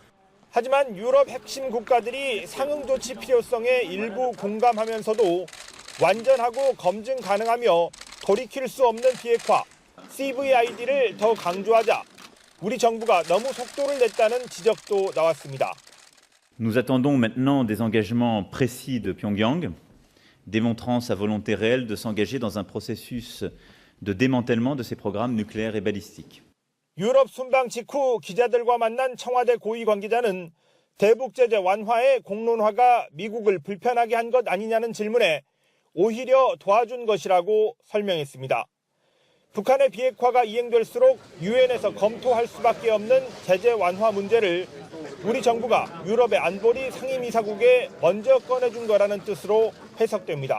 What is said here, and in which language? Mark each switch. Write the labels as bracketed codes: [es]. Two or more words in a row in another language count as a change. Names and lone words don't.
[ko] 하지만 유럽 핵심 국가들이 상응 조치 필요성에 일부 공감하면서도 완전하고 검증 가능하며 돌이킬 수 없는 비핵화, CVID를 더 강조하자 우리 정부가 너무 속도를 냈다는 지적도 나왔습니다. [fr] Nous attendons maintenant des engagements précis de Pyongyang, démontrant sa volonté réelle de s'engager dans un processus de démantèlement de ses programmes nucléaires et balistiques. [ko] 유럽 순방 직후 기자들과 만난 청와대 고위 관계자는 대북 제재 완화의 공론화가 미국을 불편하게 한 것 아니냐는 질문에 오히려 도와준 것이라고 설명했습니다. 북한의 비핵화가 이행될수록 유엔에서 검토할 수밖에 없는 제재 완화 문제를 우리 정부가 유럽의 안보리 상임이사국에 먼저 꺼내준 거라는 뜻으로 해석됩니다.